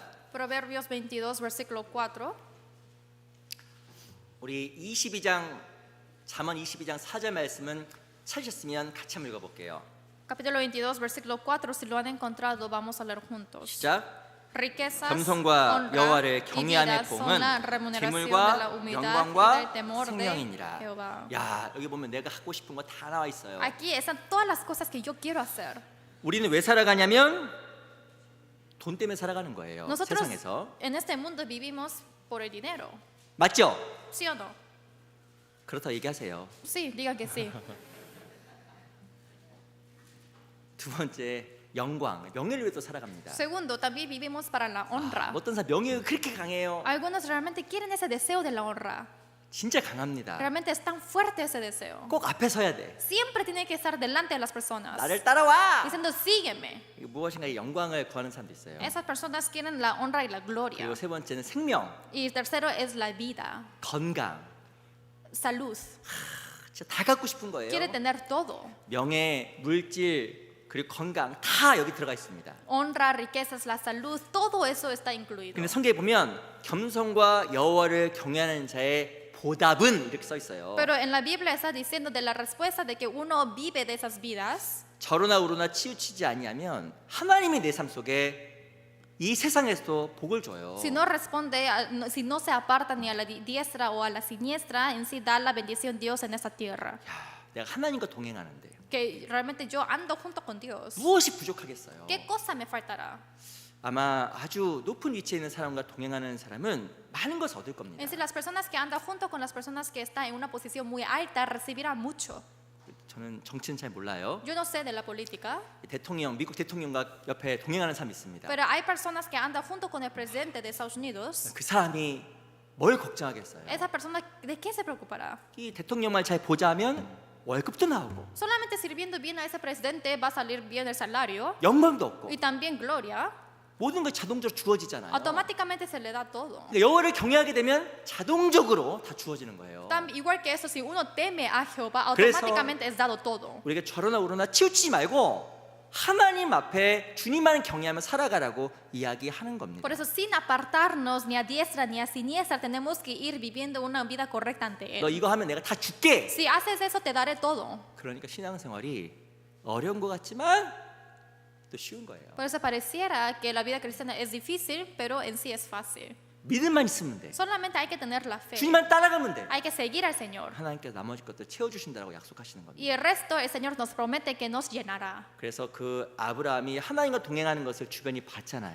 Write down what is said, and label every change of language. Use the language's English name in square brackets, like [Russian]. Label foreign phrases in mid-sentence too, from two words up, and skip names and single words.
[Spanish] Proverbios 22, versículo 4. [Korean] 우리 잠언 22장 4절 말씀은 찾으셨으면 같이 한번 읽어볼게요. [Spanish] Capítulo 22, versículo 4. Si lo han encontrado, vamos a leer juntos. [Korean] 시작. [Spanish] Riquezas, [Korean] 겸손과 [Spanish] honra [Korean] 여호와를 [Spanish] y [Korean] 경외함의 [Spanish] vida son [Korean] 복은 [Spanish] la remuneración de la [Korean] 재물과 [Spanish] humildad y [Korean] 영광과 [Spanish] del temor de [Korean] 생명이니라. [Spanish] Jehová. [Korean] 야, 여기 보면 내가 하고 싶은 거 다 나와 있어요. [Spanish] Aquí están todas las cosas que yo quiero hacer. [Korean] 우리는 왜 살아가냐면 돈 때문에 살아가는 거예요. [Spanish] Nosotros [Korean] 세상에서. [Spanish] en este mundo vivimos por el dinero. [Korean] 맞죠? [Spanish] ¿Sí o no? [Korean] 그렇다고 얘기하세요. [Spanish] Sí, diga que sí. [Korean] 두 번째, 영광, 명예를 위해서 살아갑니다. [Spanish] Segundo, también vivimos para la honra. [Korean] 어떤 사람 명예가 그렇게 강해요. [Spanish] Algunos realmente quieren ese deseo de la honra. [Korean] 진짜 강합니다. [Spanish] Realmente es tan fuerte ese deseo. [Korean] 꼭 앞에 서야 돼. [Spanish] Siempre tiene que estar delante de las personas. [Korean] 나를 따라와. [Spanish] Diciendo, sígueme. [Korean] 무엇인가 영광을 구하는 사람도 있어요. [Spanish] Esas personas quieren la honra y la gloria. [Korean] 그리고 세 번째는 생명, [Spanish] Y tercero es la vida, [Korean] 건강. [Spanish] salud. [Korean] 진짜 다 갖고 싶은 거예요. [Spanish] Quiere tener todo. [Korean] 명예, 물질, 그리고 건강 다 여기 들어가 있습니다. [Spanish] Honra, riquezas, la salud, todo eso está incluido. [Korean] 근데 성경에 보면 겸손과 여호와를 경외하는 자의 보답은 이렇게 써 있어요. [Spanish] Pero en la Biblia está diciendo de la respuesta de que uno vive de esas vidas. [Korean] 저러나 우러나 치우치지 아니하면 하나님이 내 삶 속에 이 세상에서도 복을 줘요. [Spanish] Si no responde, si no se aparta ni a la diestra o a la siniestra, en sí da la bendición Dios en esta tierra. [Korean] 야, 내가 하나님과 동행하는데 [Spanish] Que realmente yo ando junto con Dios. [Korean] 무엇이 부족하겠어요? [Spanish] ¿Qué cosa me faltará? [Korean] 아마 아주 높은 위치에 있는 사람과 동행하는 사람은 많은 것을 얻을 겁니다. [Spanish] En sí, las personas que andan junto con las personas que están en una posición muy alta recibirán mucho. [Korean] 저는 정치는 잘 몰라요. [Spanish] Yo no sé de la política, [Korean] 대통령, 미국 대통령과 옆에 동행하는 사람이 있습니다. [Spanish] pero hay personas que andan junto con el presidente de Estados Unidos. [Korean] 그 사람이 뭘 걱정하겠어요? [Spanish] Esa persona, ¿de qué se preocupará? [Korean] 이 대통령만 잘 보자면 월급도 나오고 [Spanish] Solamente sirviendo bien a ese presidente va a salir bien el salario [Korean] 영광도 없고 [Spanish] y también gloria. [Korean] 모든 것 자동적으로 주어지잖아요. [Spanish] Automáticamente se le da todo. [Korean] 그러니까 여호와를 경외하게 되면 자동적으로 다 주어지는 거예요. [Spanish] Igual que eso, si uno teme a Jehová, [Korean] 그래서 [Spanish] automáticamente es dado todo. [Korean] 우리가 저러나 우러나 치우치지 말고 하나님 앞에 주님만 경외하며 살아가라고 이야기하는 겁니다. [Spanish] Por eso, sin apartarnos ni a diestra ni a siniestra, tenemos que ir viviendo una vida correcta ante [Korean] 너 [Spanish] Él. [Korean] 이거 하면 내가 다 줄게. [Spanish] Si haces eso, te daré todo. [Korean] 그러니까 신앙생활이 어려운 것 같지만 또 쉬운 거예요. [Spanish] Por eso pareciera que la vida cristiana es difícil, pero en sí es fácil. [Korean] 믿음만 있으면 돼. [Spanish] Solamente hay que tener la fe. [Korean] 주님만 따라가면 돼. [Spanish] Hay que seguir al Señor. [Korean] 하나님께서 나머지 것들 채워주신다고 약속하시는 겁니다. [Spanish] Y el resto, el Señor nos promete que nos llenará. [Korean] 그래서 그 아브라함이 하나님과 동행하는 것을 주변이 봤잖아요.